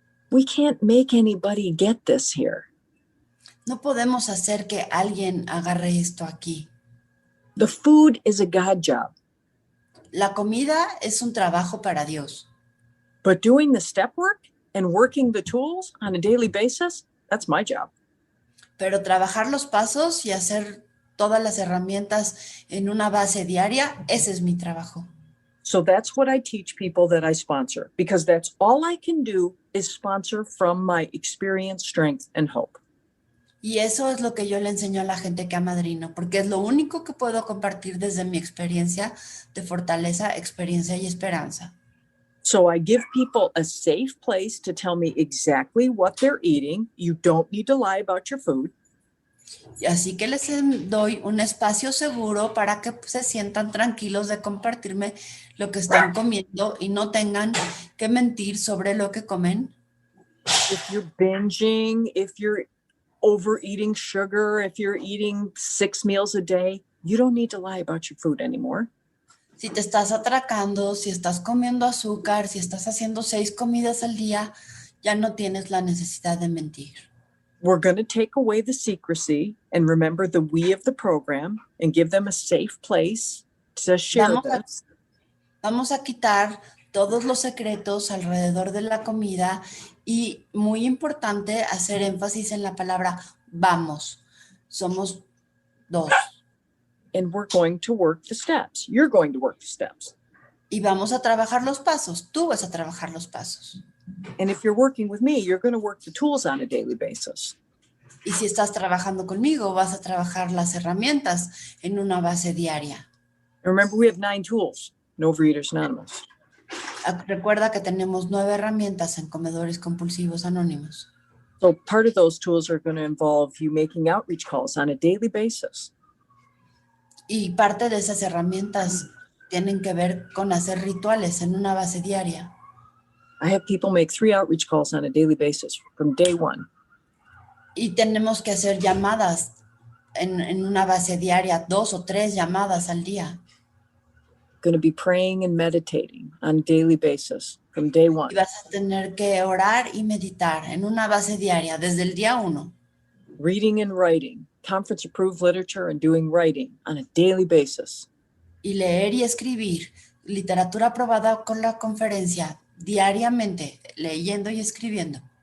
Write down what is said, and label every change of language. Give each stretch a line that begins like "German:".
English: We can't make anybody get this here.
Spanish: No podemos hacer que alguien agarre esto aquí.
English: The food is a God job,
Spanish: La comida es un trabajo para Dios,
English: but doing the step work and working the tools on a daily basis, that's my job.
Spanish: pero trabajar los pasos y hacer todas las herramientas en una base diaria, ese es mi trabajo.
English: So that's what I teach people that I sponsor, because that's all I can do is sponsor from my experience, strength, and hope.
Spanish: Y eso es lo que yo le enseño a la gente que amadrino, porque es lo único que puedo compartir desde mi experiencia de fortaleza, experiencia y esperanza.
English: So I give people a safe place to tell me exactly what they're eating. You don't need to lie about your food.
Spanish: Y así que les doy un espacio seguro para que se sientan tranquilos de compartirme lo que están comiendo y no tengan que mentir sobre lo que comen.
English: If you're binging, if you're overeating sugar, if you're eating 6 meals a day, you don't need to lie about your food anymore.
Spanish: Si te estás atracando, si estás comiendo azúcar, si estás haciendo 6 comidas al día, ya no tienes la necesidad de mentir.
English: We're going to take away the secrecy and remember the we of the program and give them a safe place to share this.
Spanish: Vamos a quitar todos los secretos alrededor de la comida y muy importante hacer énfasis en la palabra vamos. Somos 2.
English: And we're going to work the steps. You're going to work the steps.
Spanish: Y vamos a trabajar los pasos. Tú vas a trabajar los pasos.
English: And if you're working with me, you're going to work the tools on a daily basis.
Spanish: Y si estás trabajando conmigo, vas a trabajar las herramientas en una base diaria.
English: Remember, we have 9 tools in Overeaters Anonymous.
Spanish: Recuerda que tenemos 9 herramientas en Comedores Compulsivos Anónimos.
English: So part of those tools are going to involve you making outreach calls on a daily basis.
Spanish: Y parte de esas herramientas tienen que ver con hacer rituales en una base diaria.
English: I have people make 3 outreach calls on a daily basis from day 1.
Spanish: Y tenemos que hacer llamadas en una base diaria, 2 o 3 llamadas al día.
English: Going to be praying and meditating on a daily basis from day 1.
Spanish: Y vas a tener que orar y meditar en una base diaria desde el día 1.
English: Reading and writing, conference-approved literature and doing writing on a daily basis.
Spanish: Y leer y escribir literatura aprobada con la conferencia diariamente, leyendo y escribiendo.